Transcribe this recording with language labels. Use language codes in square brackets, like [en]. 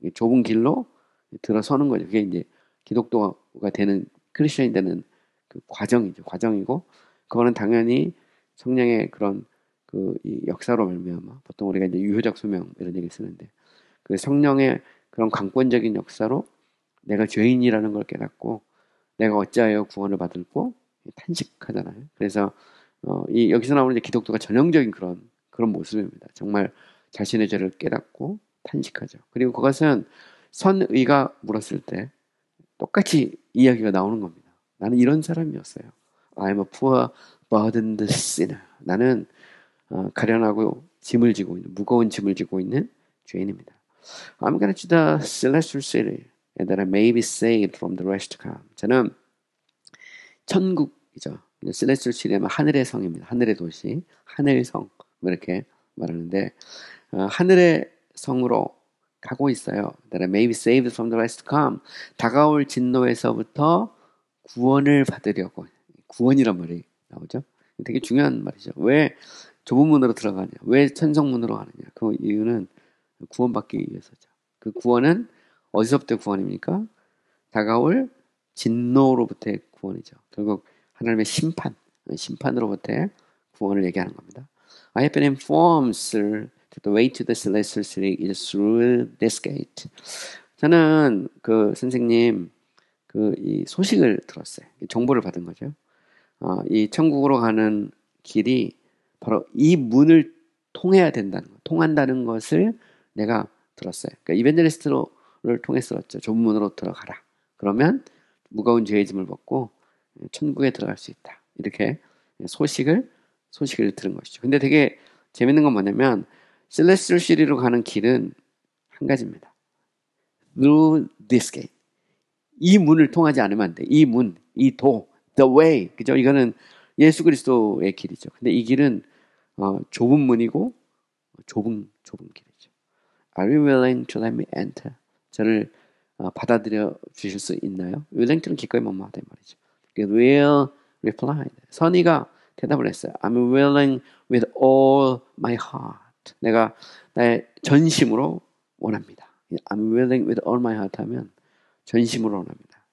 [ko] 좁은 길로 들어서는 거죠. 그게 이제 기독교가 되는 크리스천이 되는 그 과정이고 그거는 당연히 성령의 그런 이 역사로 말미암아 보통 우리가 이제 유효적 소명 이런 얘기 쓰는데 그 성령의 그런 강권적인 역사로 내가 죄인이라는 걸 깨닫고 내가 어찌하여 구원을 받을고 탄식하잖아요. 그래서 여기서 나오는 이제 기독교가 전형적인 그런 모습입니다. 정말 자신의 죄를 깨닫고 탄식하죠. 그리고 그것은 선의가 물었을 때 똑같이 이야기가 나오는 겁니다. 나는 이런 사람이었어요. [en] I'm a poor, burdened sinner. [ko] 나는 가련하고 무거운 짐을 지고 있는 죄인입니다. [en] I'm going to the celestial city and that I may be saved from the rest to come. [ko] 저는 천국이죠. celestial city면 하늘의 성입니다. 하늘의 도시, 하늘성 이렇게 말하는데 하늘의 성으로 가고 있어요. [en] That I may be saved from the rest to come. [ko] 다가올 진노에서부터 구원을 받으려고. 구원이란 말이 나오죠. 되게 중요한 말이죠. 왜 좁은 문으로 들어가냐? 왜 천성문으로 가느냐? 그 이유는 구원받기 위해서죠. 그 구원은 어디서부터 구원입니까? 다가올 진노로부터의 구원이죠. 결국 하나님의 심판으로부터의 구원을 얘기하는 겁니다. [en] I have been informed, sir, that the way to the celestial city is through this gate. [ko] 저는 선생님 이 소식을 들었어요. 정보를 받은 거죠. 이 천국으로 가는 길이 바로 이 문을 통한다는 것을 내가 들었어요. 그러니까 이벤젤리스트를 통해서 들었죠. 좁은 문으로 들어가라. 그러면 무거운 죄의 짐을 벗고 천국에 들어갈 수 있다. 이렇게 소식을 들은 것이죠. 근데 되게 재밌는 건 뭐냐면 celestial city로 가는 길은 한 가지입니다. [en] through this gate. [ko] 이 문을 통하지 않으면 안 돼. 이 문, 이 도, [en] the way. [ko] 그죠? 이거는 예수 그리스도의 길이죠. 근데 이 길은 좁은 문이고 좁은 길이죠. [en] Are you willing to let me enter? [ko] 저를 받아들여 주실 수 있나요? [en] willing to [ko] 는 기꺼이 뭐뭐하다 말이죠. [en] will replied. [ko] 선의가 대답을 했어요. [en] I'm willing with all my heart. [ko] 내가 나의 전심으로 원합니다. [en] I'm willing with all my heart [ko] 하면 전심으로 원합니다.